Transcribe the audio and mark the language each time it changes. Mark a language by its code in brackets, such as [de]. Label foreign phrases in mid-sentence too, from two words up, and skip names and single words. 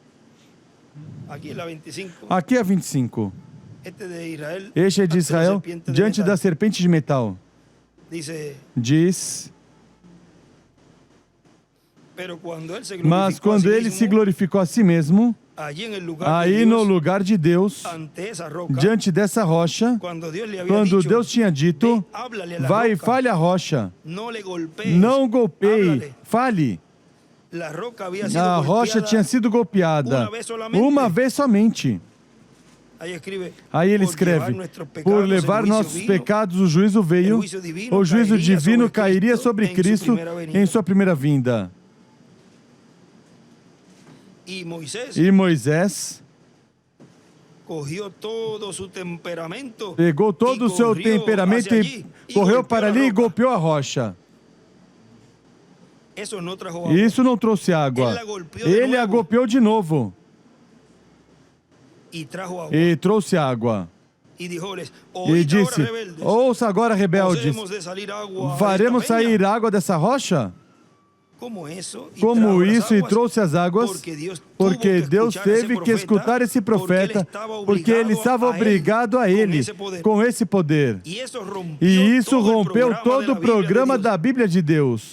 [pt] Aqui é 25. Este é de Israel, diante da serpente de metal. Diz, mas quando ele se glorificou a si mesmo, [es] allí en el lugar [pt] Aí [es] de no Dios, [pt] lugar de Deus, [es] ante esa roca, [pt] diante dessa rocha, [es] cuando Dios le había [pt] quando [es] dicho, [pt] Deus tinha dito, [es] "Ve, háblale a la [pt] vai e [es] roca, [pt] fale a rocha, [es] no le golpees, [pt] não golpeie, [es] háblale." [pt] fale. [es] La roca había sido [pt] A rocha [es] golpeada. [pt] tinha sido golpeada uma vez somente. [es] Ahí escribe, [pt] Aí ele [es] "Por llevar [pt] escreve, [es] nuestros pecados, [pt] por [es] el [pt] levar [es] juicio [pt] nossos [es] vino, [pt] pecados, o juízo veio, o o juízo divino cairia [es] Cristo [pt] sobre em sua Cristo [es] primeira venida." [pt] em sua primeira vinda. [es] Y Moisés [pt] E Moisés [es] cogió todo su temperamento, [pt] pegou todo o seu [es] corrió [pt] temperamento [es] hacia [pt] e [es] allí y [pt] correu [es] golpeó [pt] para [es] la [pt] ali e [es] roca. [pt] golpeou a rocha. [es] Eso no trajo agua. [pt] Isso não trouxe água. Ele a golpeou de Ele a novo. golpeou de novo [es] Y trajo agua. [pt] e trouxe água. [es] Y dijóles, [pt] E [es] "Oíd ahora, [pt] disse, [es] rebeldes, [pt] ouça agora, rebeldes, [es] ¿hemos de salir agua [pt] faremos [es] desta peña?" [pt] sair água dessa rocha? Como isso, e Como [es] trajo as [pt] isso, e águas, trouxe as águas, porque Deus teve que escutar esse profeta, porque ele estava obrigado a ele, com esse poder. E E isso rompeu todo o programa da Bíblia de Deus.